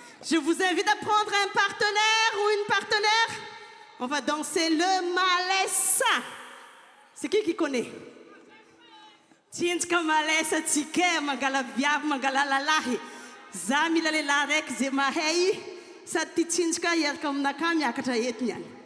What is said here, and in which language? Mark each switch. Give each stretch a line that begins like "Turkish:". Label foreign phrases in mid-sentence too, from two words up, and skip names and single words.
French: Je vous invite à prendre un partenaire ou une partenaire. On va danser le malessa. C'est qui connaît?
Malagasy: Tsinjka malessa tsika mangala viavy mangala lalahy. Za mila lehilahy raiky zay mahay sady ty tsinjaka hiaraka aminaka miakatra eto niany.